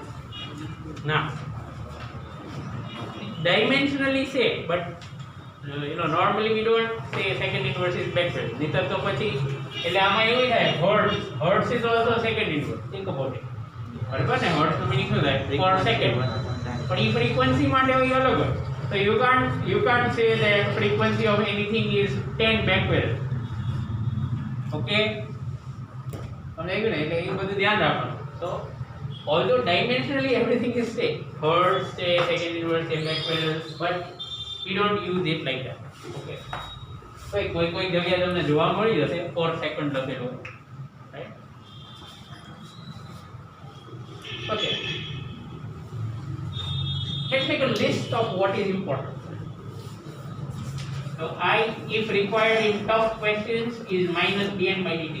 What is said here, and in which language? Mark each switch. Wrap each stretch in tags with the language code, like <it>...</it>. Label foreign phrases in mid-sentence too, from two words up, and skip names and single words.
<en>Now, dimensionally same, but you know, normally we don't say second inverse is Becquerel.</en> <gu>નહીંતર તો પછી એટલે આમાં એવું થાય,</gu> <en>hertz is also second inverse. Think about it.</en> <gu>બરાબર ને? hertz નો meaning શું થાય?</gu> <en>per second.</en> <gu>પણ એ frequency માટે હોય અલગ હોય.</gu> <en>So you can't say that frequency of anything is 10 Becquerel. Okay?</en> <gu>તમને આવ્યું ને? એટલે એ બધું ધ્યાન રાખવાનું.</gu> <en>So although dimensionally everything is same, hertz, say second inverse, say Becquerel, but we don't use it like that. Okay. So</en> <gu>કોઈ જગ્યાએ તમને જોવા મળી જશે</gu> <en>per second</en> <gu>લખેલું.</gu> <en>Right? Okay. Let's make a list of what is important. So I, if required in tough questions, is minus dn by dt.</en>